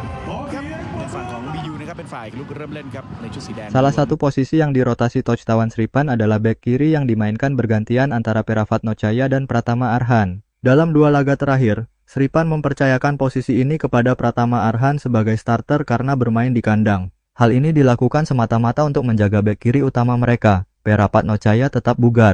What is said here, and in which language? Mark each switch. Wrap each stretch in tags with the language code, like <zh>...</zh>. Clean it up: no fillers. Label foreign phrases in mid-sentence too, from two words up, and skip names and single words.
<th>ครับในฝั่งของ BU นะครับเป็นฝ่ายลุกเริ่มเล่นครับในชุดสีแดง</th> <id>Salah satu posisi yang dirotasi Touchtawan Sripan adalah bek kiri yang dimainkan bergantian antara Peravat Nocaya dan Pratama Arhan. Dalam 2 laga terakhir, Sripan mempercayakan posisi ini kepada Pratama Arhan sebagai starter karena bermain di kandang. Hal ini dilakukan semata-mata untuk menjaga bek kiri utama mereka, Peravat Nocaya tetap bugar.</id>